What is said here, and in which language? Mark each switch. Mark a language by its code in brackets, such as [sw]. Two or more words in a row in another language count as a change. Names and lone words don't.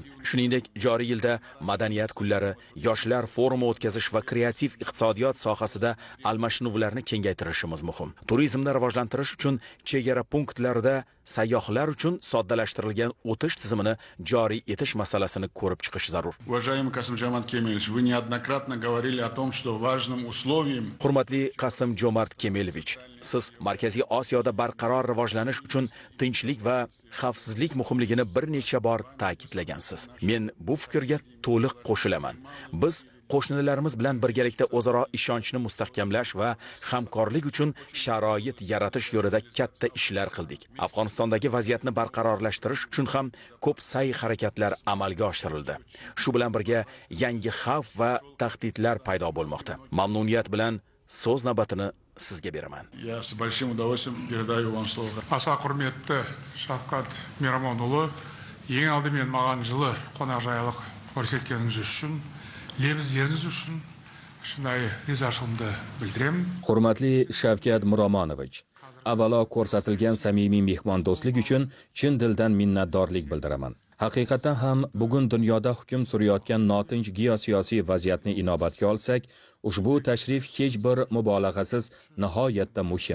[uz] Shuningdek, joriy yilda madaniyat kunlari, yoshlar forumi o'tkazish va kreativ iqtisodiyot sohasida almashinuvlarni kengaytirishimiz muhim. Turizmni rivojlantirish uchun chegara punktlarida sayyohlar uchun soddalashtirilgan o'tish tizimini joriy etish masalasini ko'rib chiqish zarur. [ru] Уважаемый Касым-Жомарт Кемелевич, вы неоднократно говорили о том, что важным условием... [uz] Hurmatli Qasim-Jomart Kemelovich, siz Markaziy Osiyoda barqaror rivojlanish uchun tinchlik va xavfsizlik muhimligini bir necha bor ta'kidlagansiz. Men bu fikrga to'liq qo'shilaman. Biz qo'shnilarimiz bilan birgalikda o'zaro ishonchni mustahkamlash va hamkorlik uchun sharoit yaratish yo'lida katta ishlar qildik. Afg'onistondagi vaziyatni barqarorlashtirish uchun ham ko'p sa'y-harakatlar amalga oshirildi. Shu bilan birga yangi xavf va tahdidlar paydo bo'lmoqda. Mamnuniyat bilan so'z navbatini sizga beraman. [ru] Я с большим удовольствием передаю вам слово. [kk] Аса құрметті Шавкат Мирамонұлы, ең алдымен маған жылы қонақжайлық көрсеткеніңіз үшін, лебіздеріңіз үшін шынайы ризашылығымды білдіремін. [uz] Hurmatli Shavkat Miromonovich, avvalo ko'rsatilgan samimiy mehmondo'stlik uchun chin dildan minnatdorlik bildiraman. Haqiqatan ham bugun dunyoda hukm surayotgan notinch geosiyosiy vaziyatni inobatga olsak, ushbu tashrif hech bir mubolag'asiz nihoyatda muhim.